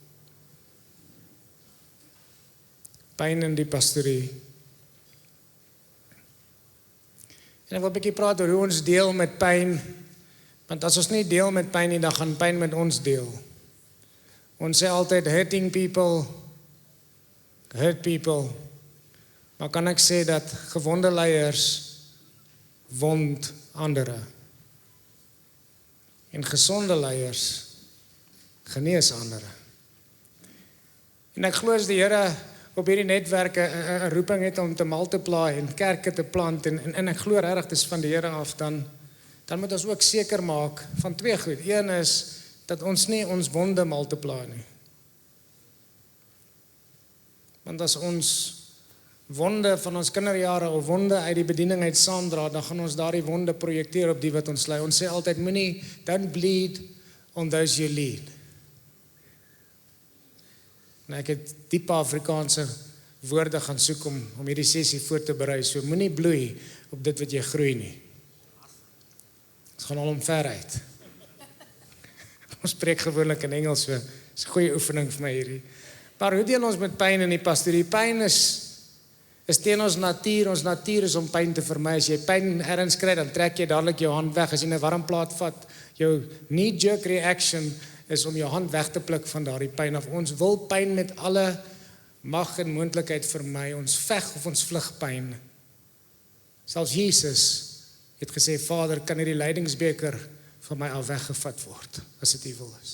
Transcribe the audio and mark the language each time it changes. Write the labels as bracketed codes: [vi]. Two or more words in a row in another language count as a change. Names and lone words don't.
[af] Pyn in die pastorie. En ek wil 'n bietjie praat oor hoe ons deel met pyn, want as ons nie deel met pyn nie, dan gaan pyn met ons deel. Ons sê altyd [en] hurting people, hurt people, [af] maar kan ek sê dat gewonde leiers wond ander. En gesonde leiers genees ander. En ek glo as die Here op hierdie netwerke 'n roeping het om te multiply en kerke te plant en ek glo regtig dis van die Here af, dan moet ons ook seker maak van 2 goed. Een is dat ons nie ons wonde multiply nie. Want as ons wonde van ons kinderjare of wonde uit die bediening uit saamdra, dan gaan ons daardie wonde projekteer op die wat ons lei. Ons sê altyd [en] don't bleed on those you lead. [af] En ek het diep Afrikaanse woorde gaan soek om hierdie sessie voor te berei. So moenie bloei op dit wat jy groei nie. Ons gaan al omver uit. Ons preek gewoonlik in Engels, so is 'n goeie oefening vir my hierdie. Maar hoe deel ons met pyn in die pastorie? Pyn is teen ons natuur. Ons natuur is om pyn te vermy. As jy pyn ergens kry, dan trek jy dadelik jou hand weg. As jy 'n warm plaat vat, jou [en] knee-jerk reaction [af] is om jou hand weg te pluk van daardie pyn af. Ons wil pyn met alle mag en moontlikheid vermy. Ons veg of ons vlug pyn. Selfs Jesus het gesê, Vader, kan hierdie lydingsbeker van my af weggevat word, as dit U wil is.